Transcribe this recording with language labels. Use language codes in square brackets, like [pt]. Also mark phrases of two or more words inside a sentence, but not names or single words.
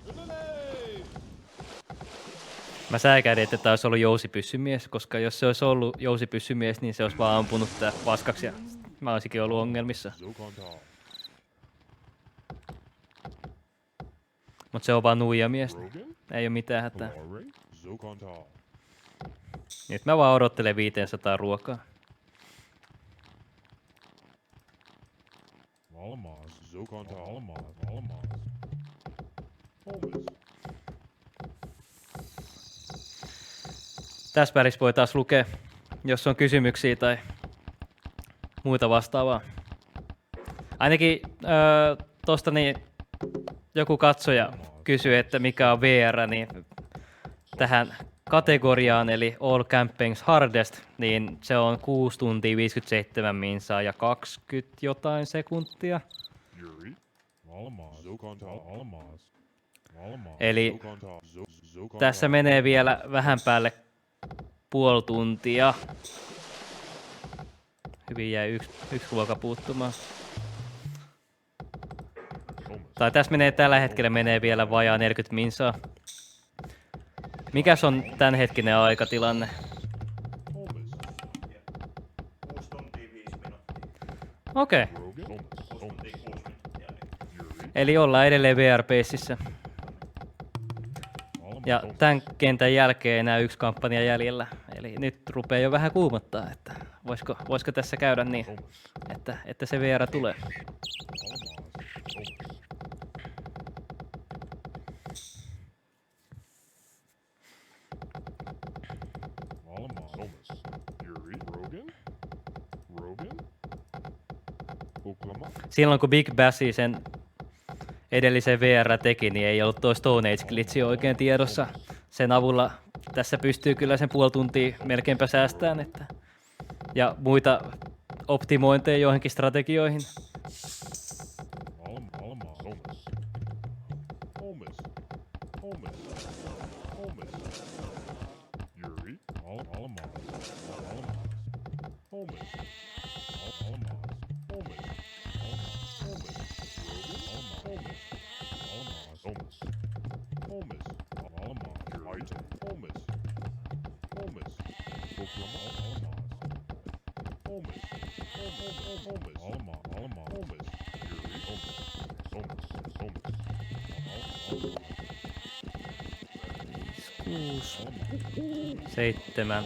[fi] Mä säikähdin, että tää olisi ollut jousipyssymies, koska jos se olisi ollut jousipyssymies, niin se olisi vaan ampunut tää paskaksi ja mä olisinkin ollut ongelmissa. Zokanta. Mut se on vaan nuijamies, Rogan. ei oo mitään hätää. Lore. Zokanta. Nyt mä vaan odottelen 500 ruokaa. Almas. Zokanta. Almas. Almas. Homus. Tässä välissä voi taas lukea, jos on kysymyksiä tai muita vastaavaa. Ainakin tosta niin joku katsoja kysyi, että mikä on VR, niin tähän kategoriaan, eli All Campaigns Hardest, niin se on 6 tuntia 57 minsaa ja 20 jotain sekuntia. Yuri. Almas. Zokanta. Almas. Almas. Eli Zokanta. Zokanta. tässä menee vielä vähän päälle puoli tuntia. Hyvin jäi yksi ruoka puuttumaan. Somas. Tai tässä menee tällä hetkellä menee vielä vajaa 40 minsaa. Mikäs on tämänhetkinen aikatilanne? Homus. 6 tuntia 5 minuuttia. Okei. Rogan. Somas. 6 tuntia 6 minuuttia. Yuri. Eli ollaan edelleen VR-peississä. Almas. Ja Somas. tämän kentän jälkeen enää 1 kampanja jäljellä. Eli nyt rupeaa jo vähän kuumottaa, että voisiko tässä käydä niin, Somas. että se VR tulee. Almas. Somas. Almas. Somas. Yuri. Rogan. Rogan. Kuklama. Silloin kun Big Bassi sen edellisen VR teki, niin ei ollut tuo Stone Age glitchi oikein tiedossa. Sen avulla tässä pystyy kyllä sen puoli tuntia melkeinpä säästämään. Ja muita optimointeja joihinkin strategioihin. Almas. Somas. Homus. Homus. Homus. Yuri. Almas. Almas. Homus. Almas. Homus. Homus. Rogan. Almas. Homus. Homus. Almas. Aite. Homus. Homus. Kuklama. Almas. Homus. Homus. Almas. Almas. Homus. Yuri. Homus. Homus. Homus. 6, 7.